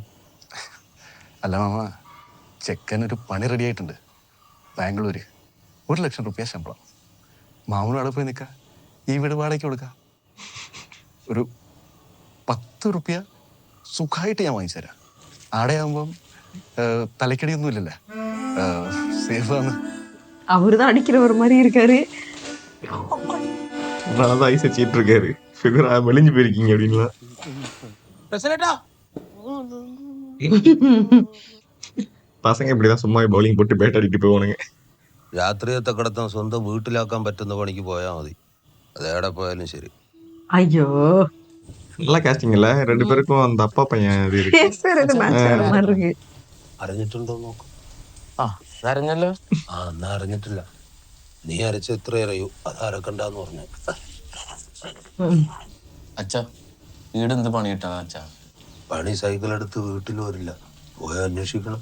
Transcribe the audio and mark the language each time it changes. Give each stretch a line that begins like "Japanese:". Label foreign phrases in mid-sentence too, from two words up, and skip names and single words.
Malayalam: അല്ല മാമ, ചെക്കനൊരു പണി റെഡി ആയിട്ടുണ്ട് ബാംഗ്ലൂര്. 1 ലക്ഷം റുപ്യ ശമ്പളം. മാമനും അവിടെ പോയി നിൽക്കാം, ഈ വീട് വാടകയ്ക്ക് കൊടുക്കാം. ഒരു 10 റുപ്യ സുഖമായിട്ട് ഞാൻ വാങ്ങിച്ചു തരാം. ആടെ ആകുമ്പം தலைக்கடிയൊന്നും ഇല്ലല്ലേ, സേഫാണ്.
Tamil: அவருதான் அடிக்கிற ஒரு மாதிரி இருக்காரு. அதனாலதான் ஐஸ் வச்சிட்டு இருக்காரு. ஃபிகர் மெலிஞ்சு போயிருக்கீங்க அப்படின்லாம். പസങ്ങ இப்படிதான் சும்மா பவுலிங் போட்டு பேட் அடிட்டு போவானுங்க.
Malayalam: രാത്രിയത്തെ കിടത്തം സ്വന്തം വീട്ടിലാക്കാൻ പറ്റുന്ന പണിക്ക് പോയാൽ മതി. അതേടെ പോയാലും ശരി.
Tamil: ஐயோ, நல்லா காஸ்டிங் இல்ல, 2 பேருக்கும் அந்த அப்பா பையன் இது இருக்கு. பேசுறது மேட்ச் ஆகிற மாதிரி இருக்கு.
Malayalam: അറിഞ്ഞിട്ടുണ്ടോ നോക്ക്. അറിഞ്ഞല്ലോ. എന്നാ അറിഞ്ഞിട്ടില്ല. നീ അരച്ച എത്ര അറിയൂ, അത് അരക്കണ്ടെന്ന് പറഞ്ഞു. അച്ഛാ, വീട് എന്ത് പണി കിട്ടാ അച്ഛാ? പണി സൈക്കിൾ എടുത്ത് വീട്ടിൽ വരില്ല, പോയി അന്വേഷിക്കണം.